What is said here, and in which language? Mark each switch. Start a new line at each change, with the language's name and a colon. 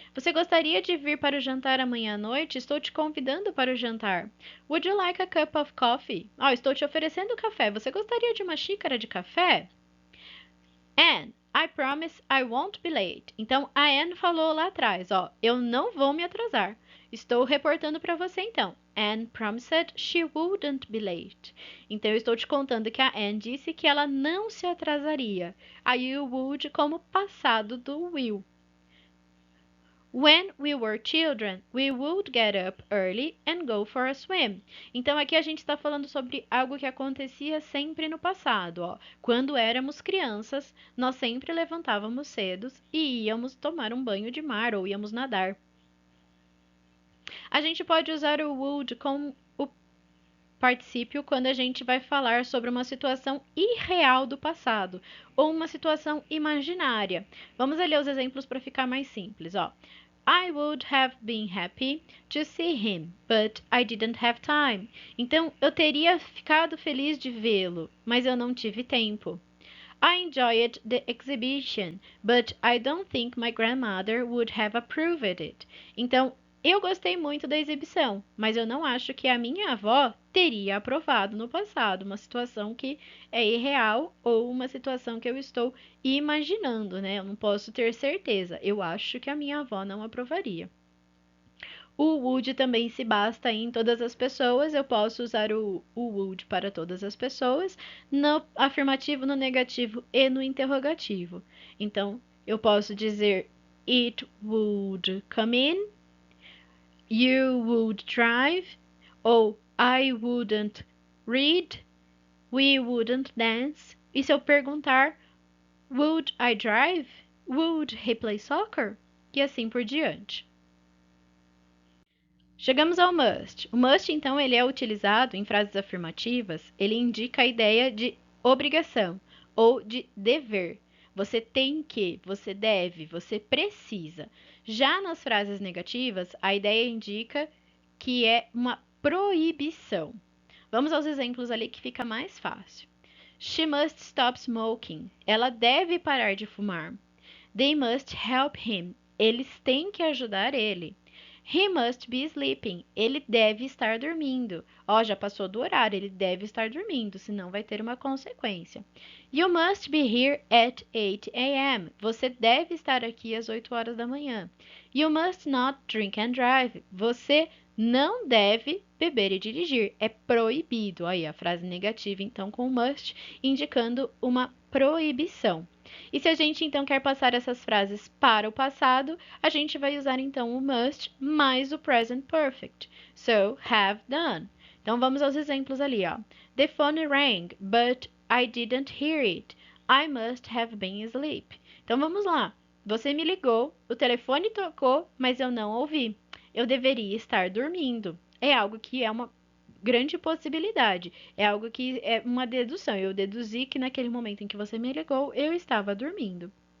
Portuguese: Você gostaria de vir para o jantar amanhã à noite? Estou te convidando para o jantar.
English: Would you like a cup of coffee?
Portuguese: Estou te oferecendo café. Você gostaria de uma xícara de café?
English: Anne, I promise I won't be late.
Portuguese: Então, a Anne falou lá atrás, ó, eu não vou me atrasar. Estou reportando para você então.
English: Anne promised she wouldn't be late.
Portuguese: Então, eu estou te contando que a Anne disse que ela não se atrasaria. Aí o would como passado do will.
English: When we were children, we would get up early and go for a swim.
Portuguese: Então aqui a gente está falando sobre algo que acontecia sempre no passado, ó. Quando éramos crianças, nós sempre levantávamos cedo e íamos tomar um banho de mar ou íamos nadar. A gente pode usar o would com o particípio quando a gente vai falar sobre uma situação irreal do passado ou uma situação imaginária. Vamos ler os exemplos para ficar mais simples, ó.
English: I would have been happy to see him, but I didn't have time.
Portuguese: Então, eu teria ficado feliz de vê-lo, mas eu não tive tempo.
English: I enjoyed the exhibition, but I don't think my grandmother would have approved it.
Portuguese: Então, eu gostei muito da exibição, mas eu não acho que a minha avó teria aprovado no passado, uma situação que é irreal ou uma situação que eu estou imaginando, né? Eu não posso ter certeza. Eu acho que a minha avó não aprovaria. O would também se basta em todas as pessoas. Eu posso usar o would para todas as pessoas, no afirmativo, no negativo e no interrogativo. Então, eu posso dizer
English: it would come in, you would drive,
Portuguese: ou
English: I wouldn't read, we wouldn't dance.
Portuguese: E se eu perguntar,
English: would I drive? Would he play soccer?
Portuguese: E assim por diante. Chegamos ao must. O must, então, ele é utilizado em frases afirmativas, ele indica a ideia de obrigação ou de dever. Você tem que, você deve, você precisa. Já nas frases negativas, a ideia indica que é uma proibição. Vamos aos exemplos ali que fica mais fácil.
English: She must stop smoking.
Portuguese: Ela deve parar de fumar.
English: They must help him.
Portuguese: Eles têm que ajudar ele.
English: He must be sleeping.
Portuguese: Ele deve estar dormindo. Ó, já passou do horário, ele deve estar dormindo, senão vai ter uma consequência.
English: You must be here at 8 a.m.
Portuguese: Você deve estar aqui às 8 horas da manhã.
English: You must not drink and drive.
Portuguese: Você não deve beber e dirigir. É proibido. Aí a frase negativa, então, com must, indicando uma proibição. E se a gente então quer passar essas frases para o passado, a gente vai usar então o must mais o present perfect.
English: So, have done.
Portuguese: Então vamos aos exemplos ali, ó.
English: The phone rang, but I didn't hear it. I must have been asleep.
Portuguese: Então vamos lá. Você me ligou, o telefone tocou, mas eu não ouvi. Eu deveria estar dormindo. É algo que é uma grande possibilidade. É algo que é uma dedução. Eu deduzi que naquele momento em que você me ligou, eu estava dormindo.